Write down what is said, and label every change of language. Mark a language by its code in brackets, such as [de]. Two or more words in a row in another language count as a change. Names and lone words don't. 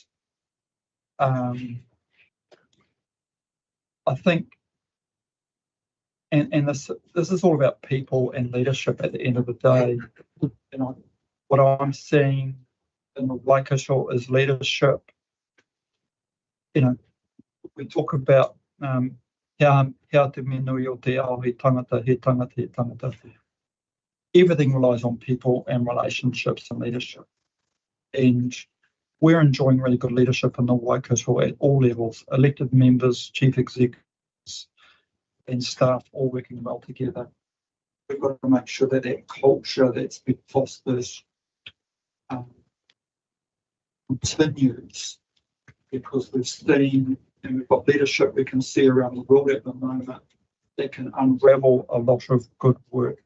[en] I think, and this is all about people and leadership at the end of the day. What I'm seeing in the Waikato is leadership. We talk about how [mi] te menui o te ao he tangata, he tangata. [en] Everything relies on people and relationships and leadership. And we're enjoying really good leadership in the Waikato at all levels, elected members, chief executives, and staff all working well together. We've got to make sure that that culture that's been fostered continues, because we've seen, and we've got leadership we can see around the world at the moment that can unravel a lot of good work.